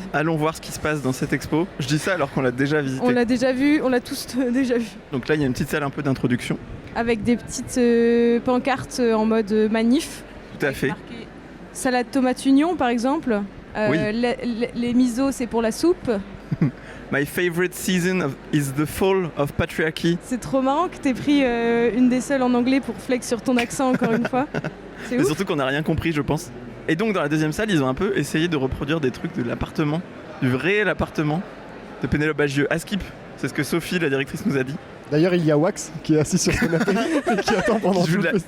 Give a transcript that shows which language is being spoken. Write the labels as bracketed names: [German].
[French] Allons voir ce qui se passe dans cette expo. Je dis ça alors qu'on l'a déjà visité. On l'a déjà vu, on l'a tous déjà vu. Donc là, il y a une petite salle un peu d'introduction. avec des petites pancartes en mode manif. Tout à fait. Marqué salade tomate oignon par exemple. Oui. Les misos c'est pour la soupe. [English] My favorite season is the fall of patriarchy. [French] C'est trop marrant que t'aies pris une des seules en anglais pour flex sur ton accent encore une fois. C'est Mais ouf. surtout qu'on n'a rien compris, je pense. Et donc dans la deuxième salle, ils ont un peu essayé de reproduire des trucs de l'appartement, du réel appartement de Pénélope Bagieux. À Skip, c'est ce que Sophie, la directrice, nous a dit. D'ailleurs, il y a Wax qui est assis sur son canapé et qui attend pendant tout le festival.